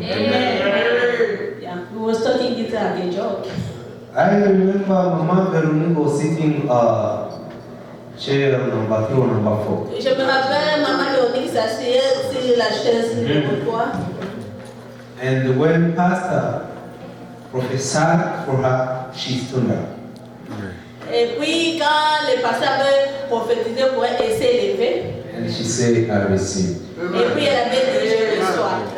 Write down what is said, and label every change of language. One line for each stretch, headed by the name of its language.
English: Yeah, we were studying guitar at the job. I remember Mama Veronique was sitting chair number 3 or number 4.
French: Je me rappelle, maman Véronique s'asseyait sur la chaise numéro 3.
English: And when Pastor prophesied for her, she stood up.
French: Et puis, quand le pasteur avait prophétisé pour elle, elle s'est levée.
English: And she said, I receive.
French: Et puis, elle avait dit, je reçois.